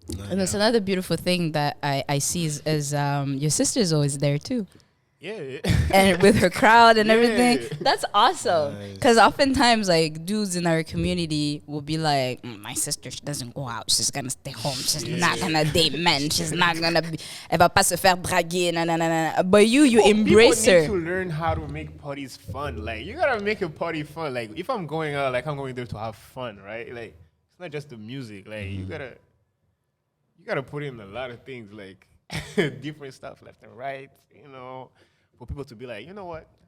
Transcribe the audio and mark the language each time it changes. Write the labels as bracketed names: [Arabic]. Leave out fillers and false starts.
[English] And there's another beautiful thing that I see is your sister is always there too. Yeah. And with her crowd and everything. That's awesome. Nice. Because oftentimes, like, dudes in our community will be like, my sister, she doesn't go out. She's going to stay home. She's not going to date men. She's not going to be, [French] elle va pas se faire draguer. [English] Nah, nah, nah, nah. But you embrace her. People need to learn how to make parties fun. Like, you got to make a party fun. Like, if I'm going out, like, I'm going there to have fun, right? Like, it's not just the music. Like, you got to put in a lot of things, like, different stuff left and right, you know, for people to be like, you know what?